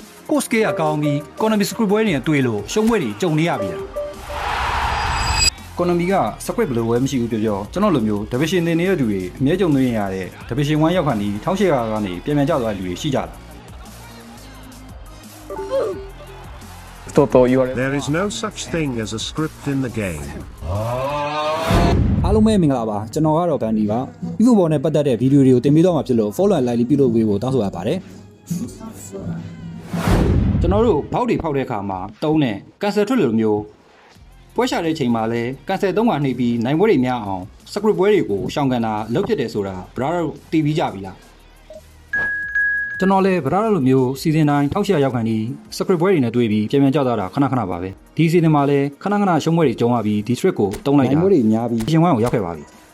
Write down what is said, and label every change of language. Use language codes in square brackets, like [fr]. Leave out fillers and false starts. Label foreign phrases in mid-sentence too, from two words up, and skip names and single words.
[my] ကိုစကေးကကောင်းပြီး [en] economy script [my] ပွဲတွေတွေ့လို့ရှုံးပွဲတွေကြုံနေရပြီလား economy က script ဘယ်လိုပဲမရှိဘူးပြောကျွန်တော်လိုမျိုး division တင်နေတဲ့သူတွေအမြဲကြုံနေရတဲ့ division 1ရောက်ခါနီ1800ကနေပြန်ကျသွားတဲ့လူတွေရှိကြတာ [en] There is no such thing as a script in the game. [my] အားလုံးပဲမင်္ဂလာပါကျွန်တော်ကတော့ဗန်ဒီပါဒီလိုပေါ်နဲ့ပတ်သက်တဲ့ဗီဒီယိုတွေကိုတင်ပေးတော့မှာဖြစ်လို့ [en] follow and like [my] ပြုလုပ်ပေးဖို့တောင်းဆိုရပါတယ် ကျွန်တော်တို့ဘောက်တွေဖောက်တဲ့အခါမှာတုံးတဲ့ cancel ထွက်လို့မျိုးပွဲရှာတဲ့ချိန်မှာလဲ cancel 3ခါနှိပ်ပြီးနိုင်ပွဲတွေများအောင် script ပွဲတွေကိုရှောင်ကန်တာလုပ်ဖြစ်တယ်ဆိုတာ brother တို့သိပြီးကြပြီလားကျွန်တော်လည်း brother လိုမျိုး season 9 1800ရောက်ခါနီ script ပွဲတွေနဲ့တွေ့ပြီးပြန်ကြောက်သွားတာခဏခဏပါပဲဒီ season မှာလည်းခဏခဏရှုံးပွဲတွေကြုံရပြီးဒီ trick ကိုတုံးလိုက်တာနိုင်ပွဲတွေများပြီးရှင်ဝိုင်းကိုရောက်ခဲ့ပါပြီ